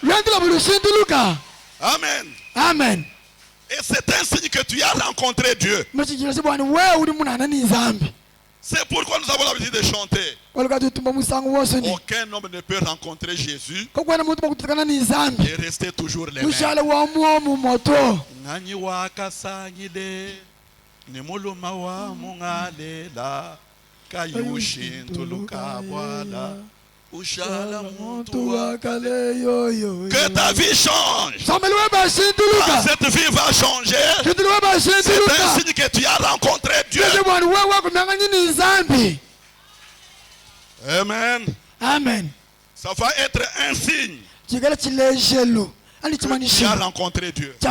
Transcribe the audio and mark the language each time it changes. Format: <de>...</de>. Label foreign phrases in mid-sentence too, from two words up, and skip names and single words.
<fr>Amen. Amen. Et c'est un signe que tu as rencontré Dieu. C'est pourquoi nous avons l'habitude de chanter. Aucun homme ne peut rencontrer Jésus et rester toujours les mêmes.</fr> <cjk>Nimuluma wa mungalela kayushintuluka wala ushala muntu wakale yo.</cjk> <fr>Que ta vie change. Quand cette vie va changer, c'est un signe que tu as rencontré Dieu. Amen. Amen. Ça va être un signe que tu as rencontré Dieu.</fr>